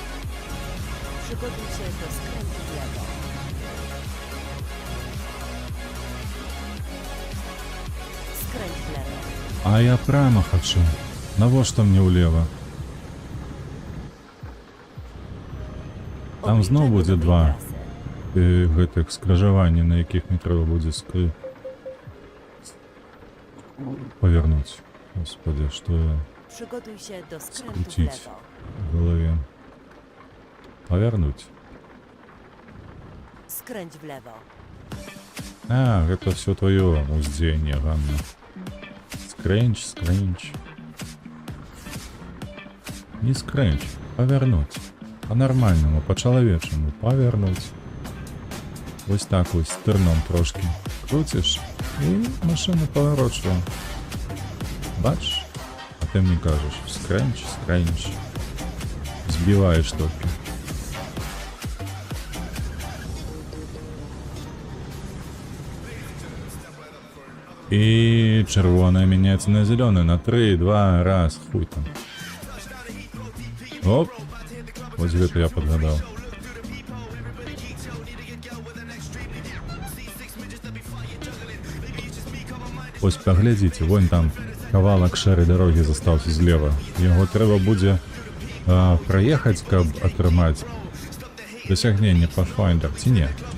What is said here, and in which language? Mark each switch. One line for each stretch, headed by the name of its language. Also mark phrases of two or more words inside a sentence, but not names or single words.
Polish: Przygotuj się do skrętu w lewo.
Russian: А я прямо хочу.
Belarusian: Навошта мне ўлева? Там зноў
Polish: Obliczamy
Belarusian: будзе
Polish: nowej
Belarusian: два
Polish: trasy.
Belarusian: гэтых скрыжаванні, на якіх не трэба будзе павярнуць. Господи, што я
Polish: Przygotuj się do skrętu w Skrócić. lewo.
Belarusian: в галаве? Павярнуць.
Polish: Skręć w lewo.
Belarusian: А, гэта все твоё уздзеянне, Ганна. Скрэнч. Не скрэнч, павярнуць. Па-нармальнаму, па-чалавечаму, павярнуць. Вось так вось, стырном трошкі. Круціш, і машына паварочвае. Бачиш? А ты мне кажаш, скрэнч. Збіваеш толькі.
Russian: И червоная меняется на зеленый. На 3, 2, раз. Хуй там. Оп. Вот это я подгадал.
Belarusian: Ось поглядите, вон там кавалак шэрай дороги застаўся злева. Яго трэба будзе праехаць, каб атрымаць дасягненне Pathfinder, ці не?